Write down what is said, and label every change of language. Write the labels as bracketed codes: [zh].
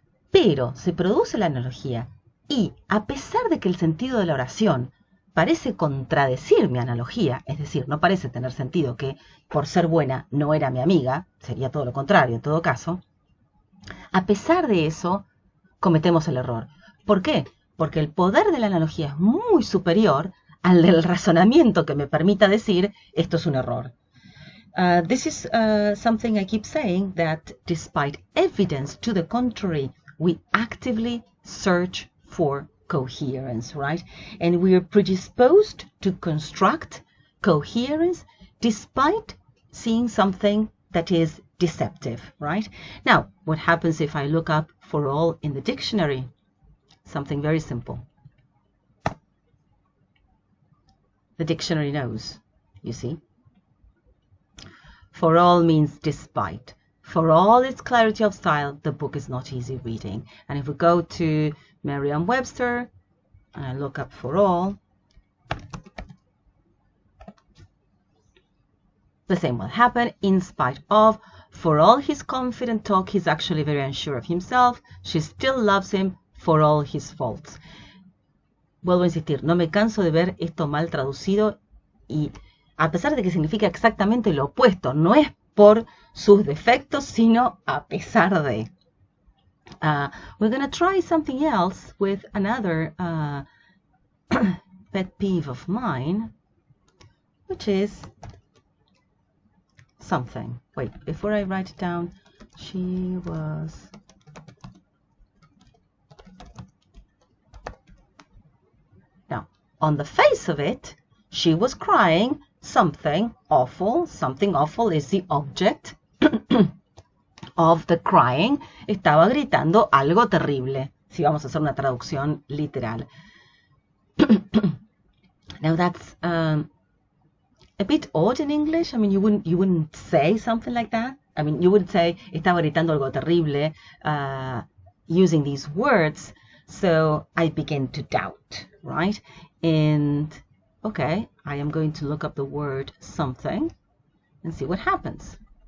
[es] Pero se produce la analogía y a pesar de que el sentido de la oración parece contradecir mi analogía, es decir, no parece tener sentido que por ser buena no era mi amiga, sería todo lo contrario en todo caso, a pesar de eso cometemos el error. ¿Por qué? Porque el poder de la analogía es muy superior al del razonamiento que me permita decir esto es un error. [en] This is something I keep saying, that despite evidence to the contrary, we actively search for coherence, right? And we are predisposed to construct coherence despite seeing something that is deceptive, right? Now, what happens if I look up for all in the dictionary? Something very simple. The dictionary knows, you see. For all means despite. For all its clarity of style, the book is not easy reading. And if we go to Merriam-Webster, and I look up for all, the same will happen. In spite of, for all his confident talk, he's actually very unsure of himself. She still loves him for all his faults. [es] Vuelvo a insistir, no me canso de ver esto mal traducido y a pesar de que significa exactamente lo opuesto, no es por sus defectos, sino a pesar de. [en] We're going to try something else with another pet peeve of mine, which is something. Wait, before I write it down, she was... Now, on the face of it, she was crying something awful. Something awful is the object of the crying. [es] Estaba gritando algo terrible, si vamos a hacer una traducción literal. [en] Now that's a bit odd in English. I mean, you wouldn't say something like that. I mean, you wouldn't say [es] estaba gritando algo terrible [en] using these words. So I begin to doubt, right? And okay, I am going to look up the word something and see what happens.